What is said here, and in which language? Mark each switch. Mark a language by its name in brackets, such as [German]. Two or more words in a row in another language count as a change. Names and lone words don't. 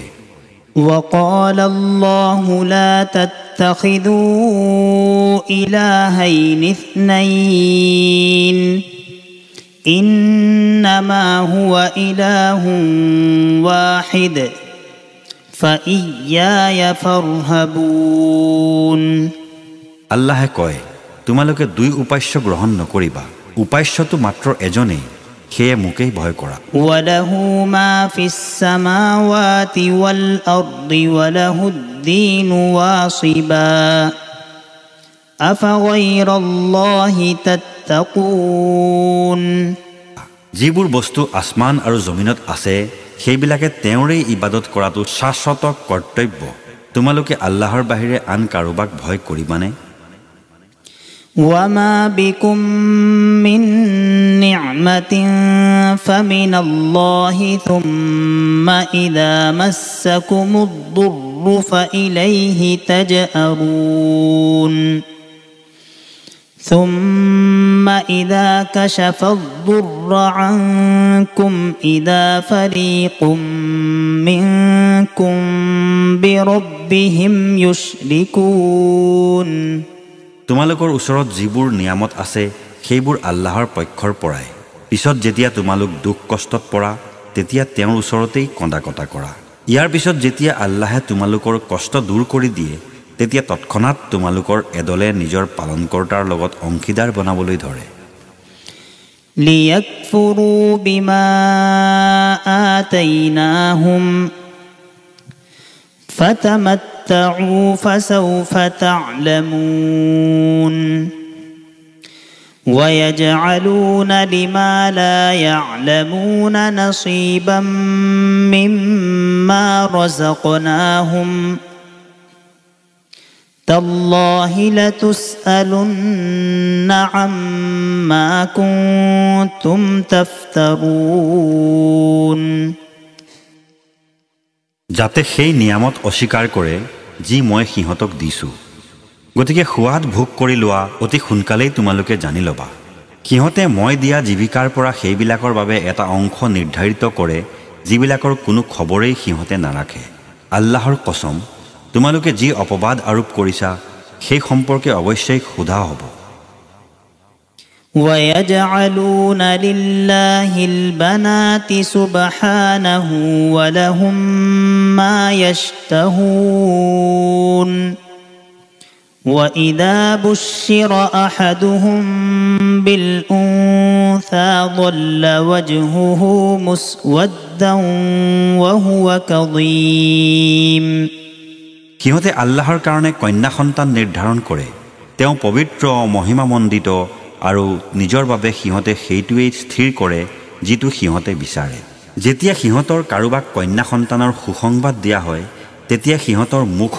[Arabic] وقال الله لا تتخذوا إلهين اثنين إنما هو إله واحد فإياي فارهبون [Assamese] আল্লাহে কয় তোমালোকে দুই উপাস্য গ্ৰহণ নকৰিবা উপাস্যটো মাত্ৰ এজনেই সেয়ে মোকেই ভয় কৰা [Arabic] وله ما في السماوات والأرض وله الدين واصبا أفغير الله تتقون [Assamese] যিবোৰ বস্তু আসমান আৰু জমিনত আছে সেইবিলাকে তেওঁৰেই ইবাদত কৰাটো শাশ্বত কৰ্তব্য তোমালোকে আল্লাহৰ বাহিৰে আন কাৰোবাক ভয় কৰিবানে [Arabic] وما بكم من نعمة فمن الله ثم إذا مسكم الضر فإليه تجأرون ثم إذا كشف الضر عنكم إذا فريق منكم بربهم يشركون [Assamese] তোমালোকৰ ওচৰত যিবোৰ নিয়ামত আছে সেইবোৰ আল্লাহৰ পক্ষৰ পৰাই পিছত যেতিয়া তোমালোক দুখ কষ্টত পৰা তেতিয়া তেওঁৰ ওচৰতেই কন্দা-কটা কৰা ইয়াৰ পিছত যেতিয়া আল্লাহে তোমালোকৰ কষ্ট দূৰ কৰি দিয়ে তেতিয়া তৎক্ষণাৎ তোমালোকৰ এদলে নিজৰ পালনকৰ্তাৰ লগত অংশীদাৰ বনাবলৈ ধৰে [Arabic] ليكفروا بما آتيناهم فتمتعوا فسوف تعلمون ويجعلون لما لا يعلمون نصيبا مما رزقناهم تالله لتسألن عما كنتم تفترون [Assamese] যাতে সেই নিয়ামত অস্বীকাৰ কৰে যি মই সিহঁতক দিছোঁ গতিকে সোৱাদ ভোগ কৰি লোৱা অতি সোনকালেই তোমালোকে জানি ল'বা সিহঁতে মই দিয়া জীৱিকাৰ পৰা সেইবিলাকৰ বাবে এটা অংশ নিৰ্ধাৰিত কৰে যিবিলাকৰ কোনো খবৰেই সিহঁতে নাৰাখে আল্লাহৰ কসম তোমালোকে যি অপবাদ আৰোপ কৰিছা সেই সম্পৰ্কে অৱশ্যই সোধা হ'ব [Arabic] ويجعلون لله البنات سبحانه ولهم ما يشتهون وإذا بشر أحدهم بالأنثى ظل وجهه مسودا وهو كظيم [Assamese] সিহঁতে আল্লাহৰ কাৰণে কন্যা সন্তান নিৰ্ধাৰণ কৰে তেওঁ পবিত্ৰ মহিমামণ্ডিত আৰু নিজৰ বাবে সিহঁতে সেইটোৱেই স্থিৰ কৰে যিটো সিহঁতে বিচাৰে যেতিয়া সিহঁতৰ কাৰোবাক কন্যা সন্তানৰ সুসংবাদ দিয়া হয় তেতিয়া সিহঁতৰ মুখ